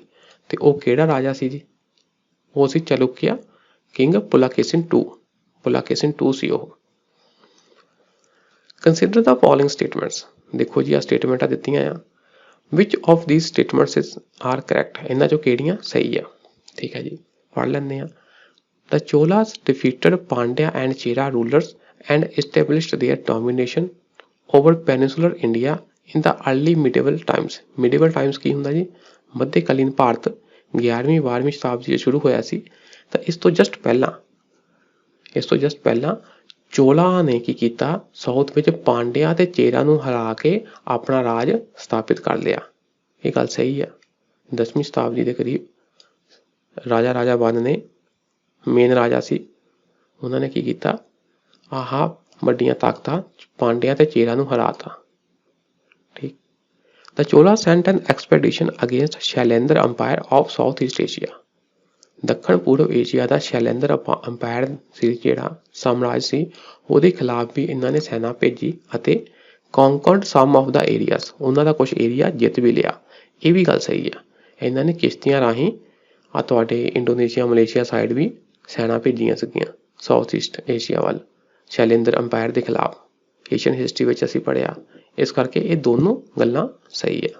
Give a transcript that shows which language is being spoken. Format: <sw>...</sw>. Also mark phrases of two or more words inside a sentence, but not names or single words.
<pa>ਤੇ ਉਹ ਕਿਹੜਾ ਰਾਜਾ ਸੀ ਜੀ? ਉਹ ਸੀ ਚਾਲੁਕਿਆ ਕਿੰਗ ਪੁਲਾਕੇਸਿਨ II ਸੀ ਉਹ।</pa> <en>Consider the following statements.</en> <pa>ਦੇਖੋ ਜੀ, ਆਹ ਸਟੇਟਮੈਂਟਾਂ ਦਿੱਤੀਆਂ ਆ।</pa> <en>Which of these statements are correct,</en> <pa>ਇਹਨਾਂ ਚੋਂ ਕਿਹੜੀਆਂ ਸਹੀ ਆ? ਠੀਕ ਹੈ ਜੀ, ਪੜ੍ਹ ਲੈਂਦੇ ਆ।</pa> <en>The Cholas defeated Pandya and Chera rulers and established their domination over peninsular India in the early medieval times। medieval times</en> <pa>ਕੀ ਹੁੰਦਾ ਜੀ? ਮੱਧਕਾਲੀਨ ਭਾਰਤ 11ਵੀਂ 12ਵੀਂ ਸ਼ਤਾਬਦੀ 'ਚ ਸ਼ੁਰੂ ਹੋਇਆ ਸੀ। ਤਾਂ ਇਸ ਤੋਂ ਜਸਟ ਪਹਿਲਾਂ ਚੋਲਾ ਨੇ ਕੀ ਕੀਤਾ? ਸਾਊਥ ਵਿੱਚ ਪਾਂਡਿਆ ਤੇ ਚੇਰਾ ਨੂੰ ਹਰਾ ਕੇ ਆਪਣਾ ਰਾਜ ਸਥਾਪਿਤ ਕਰ ਲਿਆ। ਇਹ ਗੱਲ ਸਹੀ ਆ। 10ਵੀਂ ਸ਼ਤਾਬਦੀ ਦੇ ਕਰੀਬ ਰਾਜਾ ਬੰਦ ਨੇ, ਮੇਨ ਰਾਜਾ ਸੀ, ਉਹਨਾਂ ਨੇ ਕੀ ਕੀਤਾ? ਵੱਡੀਆਂ ਤਾਕਤਾਂ ਪਾਂਡਿਆ ਤੇ ਚੇਰਾ ਨੂੰ ਹਰਾਤਾ।</pa> <en>ਠੀਕ। The Cholas sent an expedition against Shailendra Empire of South East Asia.</en> <pa>ਦੱਖਣ ਪੂਰਬ ਏਸ਼ੀਆ ਦਾ ਸ਼ੈਲੇਂਦਰ ਅੰਪਾਇਰ ਸੀ, ਜਿਹੜਾ ਸਾਮਰਾਜ ਸੀ, ਉਹਦੇ ਖਿਲਾਫ ਵੀ ਇਹਨਾਂ ਨੇ ਸੈਨਾ ਭੇਜੀ ਅਤੇ</pa> <en>conquered some of the areas,</en> <pa>ਉਹਨਾਂ ਦਾ ਕੁਛ ਏਰੀਆ ਜਿੱਤ ਵੀ ਲਿਆ। ਇਹ ਵੀ ਗੱਲ ਸਹੀ ਆ। ਇਹਨਾਂ ਨੇ ਕਿਸ਼ਤੀਆਂ ਰਾਹੀਂ ਤੁਹਾਡੇ ਇੰਡੋਨੇਸ਼ੀਆ, ਮਲੇਸ਼ੀਆ ਸਾਈਡ ਵੀ ਸੈਨਾ ਭੇਜੀਆਂ ਸੀਗੀਆਂ ਸਾਊਥ ਈਸਟ ਏਸ਼ੀਆ ਵੱਲ, ਸ਼ੈਲੇਂਦਰ ਅੰਪਾਇਰ ਦੇ ਖਿਲਾਫ।</pa> <en>Asian history</en> <pa>ਵਿੱਚ ਅਸੀਂ ਪੜ੍ਹਿਆ। ਇਸ ਕਰਕੇ ਇਹ ਦੋਨੋਂ ਗੱਲਾਂ ਸਹੀ ਆ।</pa>